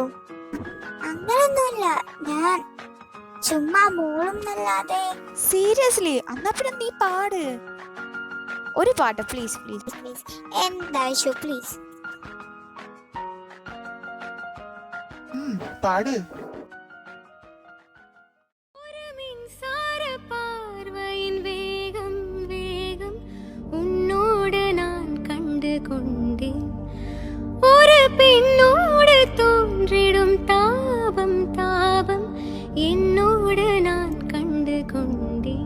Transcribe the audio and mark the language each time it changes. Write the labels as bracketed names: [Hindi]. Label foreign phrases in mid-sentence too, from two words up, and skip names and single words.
[Malayalam] അങ്ങനൊന്നുമില്ല, ഞാൻ ചുമ്മാ മൂളുന്നല്ലാതെ. സീരിയസ്ലി? എന്നാ പിന്നെ നീ പാട് ഒരു പാട്ട്, [English] please please [Malayalam] പ്ലീസ്. എന്താ ഇഷു, പ്ലീസ് പാട്. [Tamil] மின்சார பார்வையின் வேகம் வேகம் உன்னோடு நான் கண்டு கொண்டேன். ஒரு பெண்ணோடு தோன்றிடும் தாபம் தாபம் என்னோடு நான் கண்டு கொண்டேன்.